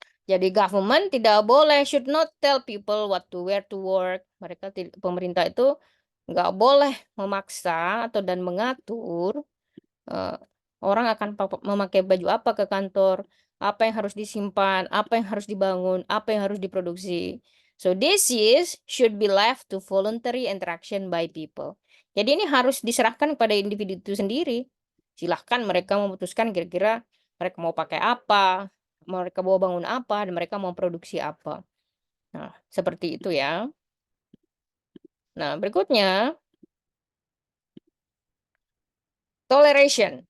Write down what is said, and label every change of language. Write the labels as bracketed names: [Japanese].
[Indonesian] Jadi government tidak boleh, [English] should not tell people what to wear to work. [Indonesian] Pemerintah itu nggak boleh memaksa atau dan mengatur orang akan memakai baju apa ke kantor, apa yang harus disimpan, apa yang harus dibangun, apa yang harus diproduksi. [English] So this should be left to voluntary interaction by people. [Indonesian] Jadi ini harus diserahkan kepada individu itu sendiri. Silahkan mereka memutuskan kira-kira mereka mau pakai apa, mereka mau bangun apa, dan mereka mau produksi apa. Nah, seperti itu ya. Nah, berikutnya, toleration.